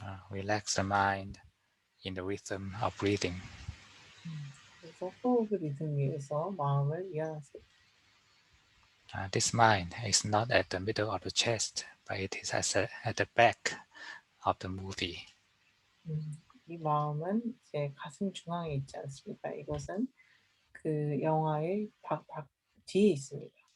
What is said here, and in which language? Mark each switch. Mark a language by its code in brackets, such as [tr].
[en] Relax the mind in the rhythm of breathing. [ko] 그래서 호흡의 리듬 위에서 마음을 이완하세요. [en] This mind is not at the middle of the chest, but it is at the back of the movie. [ko] 이 마음은 이제 가슴 중앙에 있지 않습니다. 이것은 그 영화의 뒤에 있습니다.